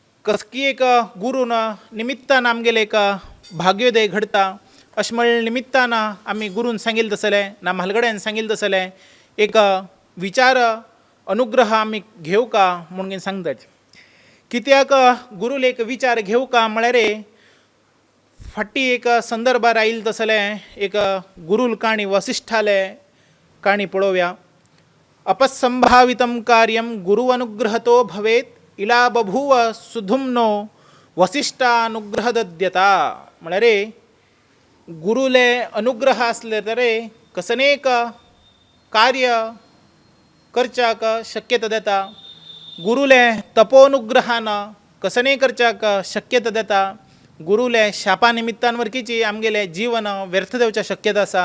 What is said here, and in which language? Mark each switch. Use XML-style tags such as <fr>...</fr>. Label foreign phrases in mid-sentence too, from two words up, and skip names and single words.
<kok>कसकी एक गुरून निमित्तान आमगेले एक भाग्योदय घडता अशमळ निमित्तानं आम्ही गुरून सांगिल तसले ना म्हालगड्यान सांगिल तसले एक विचार अनुग्रह आम्ही घेऊ का म्हणून सांगतात. कित्याक गुरुले एक विचार घेऊ का म्हळ्यार फाटी एक संदर्भ राहील तसले एक गुरुल काणी वसिष्ठाले काणी पळोव्या.</kok> <sa>अपसंभावितं कार्यं गुरु अनुग्रहतो भवेत इला बभूव सुधुम्नो वसिष्ठानुग्रह दद्यता.</sa> <kok>म्हळ्यार गुरुले अनुग्रह असले तरे कसनेक कार्य करच्याक शक्यता देता. गुरुले तपोनुग्रहानं कसने करच्याक शक्यता देता. गुरुले शापा निमित्तान वरकीची आमगेले जीवन व्यर्थ देवच्या शक्यता आसा.</kok>